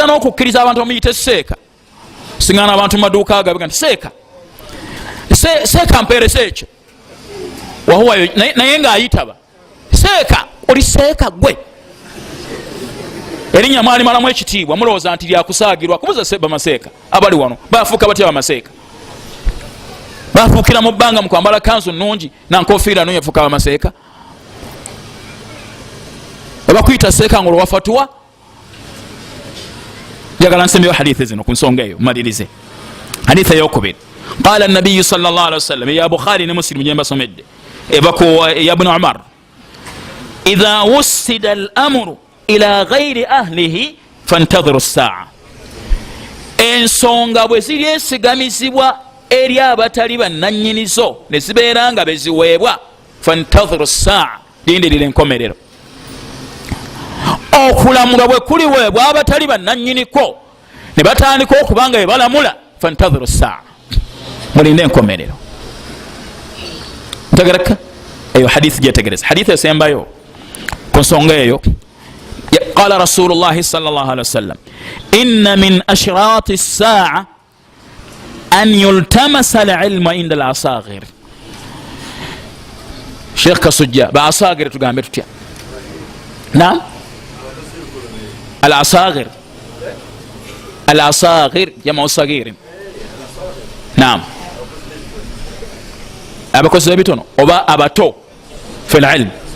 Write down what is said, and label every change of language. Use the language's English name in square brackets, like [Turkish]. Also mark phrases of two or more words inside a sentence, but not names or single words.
[Ganda] n'okukkiriza abantu bamuyite seeka singana abantu mu maduuka agabega nti seeka mpeeresa ekyo wahuwayo naye ng'ayitaba seeka oli seeka gwe erinnya mwalimalamu ekitiibwa mulowooza nti lyakusaagirwa kubuza bamaseeka abali wano bafuuka batya bamaseeka bafuukira mu bbanga mu kwambala kanzu nnungi nankofiira nungi afuuka bamaseeka abakuyita seeka nga olwafatuwa. njagala nsembeyo hadithi zino ku nsonga eyo malirize. hadithi eyokubiri [Arabic] قال النبي صلى الله عليه وسلم [Ganda] ya bukhari ne muslim jemba somedde ebako ya ibn umar [Arabic] إذا وُسِّد الأمر إلى غير أهله فانتظر الساعة. [Ganda] ensonga bwe ziri esigamizibwa eri abatali bannanyinizo ne zibeera nga beziweebwa [Arabic] فانتظر الساعة, [Ganda] lindirira enkomerero. okulamula bwe kuliweebwa abatali bannanyiniko ne batandika okubanga bebalamula [Arabic] فانتظر الساعة, [Ganda] mulinde enkomerero. ntegereka eyo hadithi gyetegereza. hadithi esembayo ku nsonga eyo [Arabic] قال رسول الله صلى الله عليه وسلم إن من أشراط الساعة أن يُلتمس العلم عند الأصاغر. [Ganda] sheikh kasujja ba asaghir tugambe tutya? [Arabic] نعم الأصاغر، الأصاغر جمع صغير. [Ganda] naam abakozi bitono oba abato [Arabic] في العلم.